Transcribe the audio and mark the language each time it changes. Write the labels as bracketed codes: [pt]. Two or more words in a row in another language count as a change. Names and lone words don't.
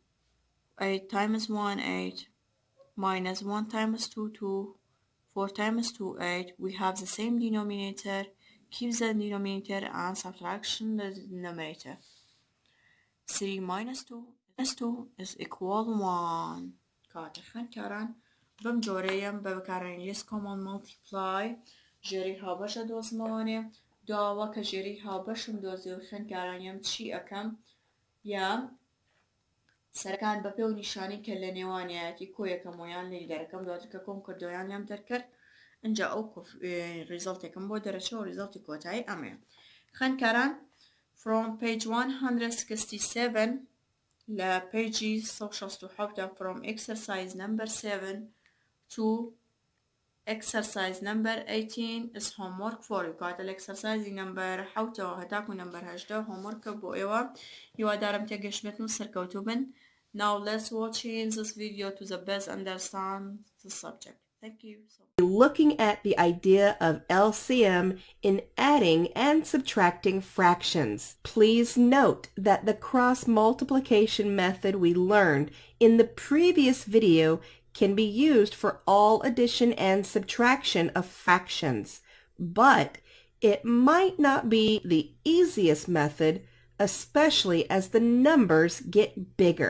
[en] 8 times 1, 8. Minus 1 times 2, 2. 4 times 2, 8. We have the same denominator. Keep the denominator and subtraction the numerator. 3 minus 2 is equal 1. [ckb] کاتە خوێندکاران بەم جۆرەیەم بە بەکارهێنانی [en] list common multiply [ckb] ژێری هاوبەشە دۆزمەوانێ دواوە کە ژێری هاوبەشم دۆزی و خوێندکارانیم چی ئەەکەم یا سەرەکان بەپێ و نیشانی کە لە نێوانایەتی کۆیەکەم ویان لێ دەرەکەم دواتر کە کۆم کردویان لێم دەرکرد ئەنجا ئەو ریزڵتێکم بۆ دەرەچەوە ریزڵتی کۆتایی ئەمەیە خوێندکاران [en] from page 167 [ckb] لە page 167 [en] from exercise number 7 to exercise number 18 is homework for you. [ckb] کاتە لە [en] exercise number 7 [ckb] هەتاکو [en] number 8 homework [ckb] بۆ ئێوە هیوادارم تێگەشتبێتن و سەرکەوتوو بن. [en] Now let's watch this video to the best understand the subject. Thank you. Looking at the idea of LCM in adding and subtracting fractions. Please note that the cross multiplication method we learned in the previous video can be used for all addition and subtraction of fractions, but it might not be the easiest method, especially as the numbers get bigger.